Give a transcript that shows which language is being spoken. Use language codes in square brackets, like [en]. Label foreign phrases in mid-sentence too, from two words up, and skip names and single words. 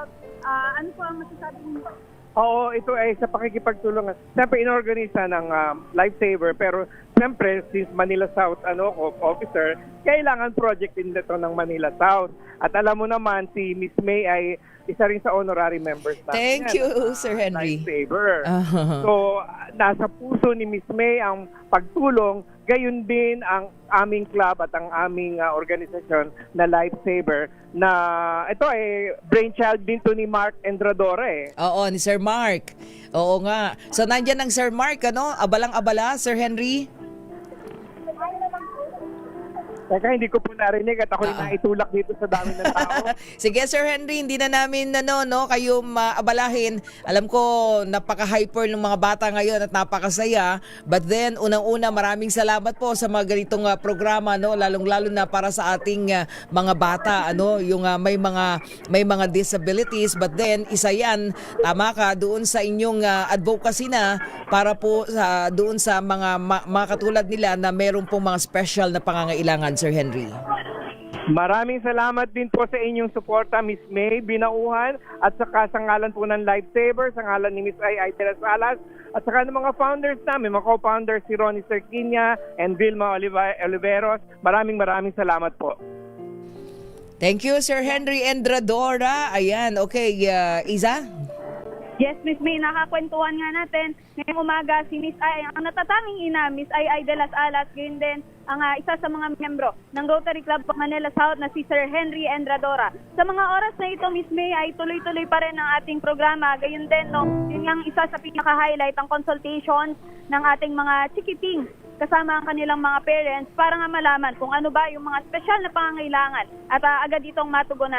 [tl] Ano po ang masasabi mo? Oo, ito ay sa pakikipagtulungan. Siyempre, inorganisa ng Lifesaver, pero siyempre, since Manila South officer, kailangan project din ito ng Manila South. At alam mo naman, si Miss May ay isa rin sa [en] honorary members [tl] natin. [en] Thank you, Sir Henry. [tl] Lifesaver. So, nasa puso ni Miss May ang pagtulong, gayon din ang aming club at ang aming organisasyon na Lifesaver na ito ay brainchild din to ni Mark Endradora Oo, ni Sir Mark. Oo nga. So, nandyan ang Sir Mark, abalang-abala, Sir Henry? Teka, hindi ko po narinig at ako naitulak dito sa dami ng tao. Sige, Sir Henry, hindi na namin kayo maabalahin. Alam ko, napaka-hyper ng mga bata ngayon at napakasaya. [en] But then, [tl] unang-una, maraming salamat po sa mga ganitong programa, lalong-lalo na para sa ating mga bata, yung may mga disabilities. [en] But then, [tl] isa yan, tama ka, doon sa inyong advocacy na para po doon sa mga katulad nila na meron pong mga special na pangangailangan, Sir Henry. Maraming salamat din po sa inyong suporta, Miss May Binauhan, at saka sa ngalan po ng Lifesaver, sa ngalan ni Miss Ai de las Alas, at saka ng mga founders namin, mga co-founders si Ronnie Cerquinia and Vilma Oliveros. Maraming salamat po. [en] Thank you, [tl] Sir Henry Endradora. Ayan, okay, Iza? Yes, Miss May, nakakwentuhan nga natin. Ngayong umaga, si Miss Ai, ang natatanging ina, Miss Ai de las Alas, gayon din ang isa sa mga miyembro ng Rotary Club of Manila South na si Sir Henry Endradora. Sa mga oras na ito, Miss May, ay tuloy-tuloy pa rin ang ating programa. Gayon din, yun ang isa sa pinaka-highlight, ang consultation ng ating mga chikiting kasama ang kanilang mga parents para nga malaman kung ano ba yung mga special na pangangailangan at agad itong matugunan.